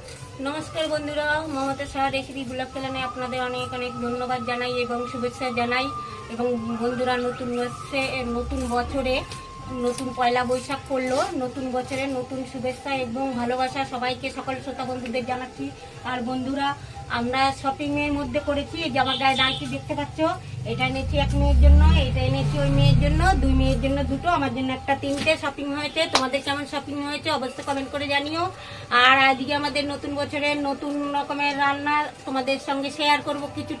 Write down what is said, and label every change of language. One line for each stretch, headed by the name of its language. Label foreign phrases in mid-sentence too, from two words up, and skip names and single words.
Bangla: নমস্কার বন্ধুরা মমতা সাহা
English: recipe blog channel
Bangla: আপনাদের অনেক অনেক ধন্যবাদ জানাই এবং শুভেচ্ছা জানাই এবং বন্ধুরা নতুন বছরে নতুন পয়লা বৈশাখ পড়লো নতুন বছরে নতুন শুভেচ্ছা এবং ভালোবাসা সবাইকে সকল শ্রোতা বন্ধুদের জানাচ্ছি। আর বন্ধুরা আমরা শপিং এর মধ্যে করেছি এই যে আমার গায়ে ডানটি দেখতে পাচ্ছো এটা এনেছি এক মেয়ের জন্য এটা এনেছি ওই মেয়ের জন্য দুই মেয়ের জন্য দুটো আমার জন্য একটা তিনটে শপিং হয়েছে। তোমাদের কেমন শপিং হয়েছে অবশ্যই কমেন্ট করে জানিও। আর আজকে আমাদের নতুন বছরের নতুন রকমের রান্না তোমাদের সঙ্গে শেয়ার করব কিছুটা।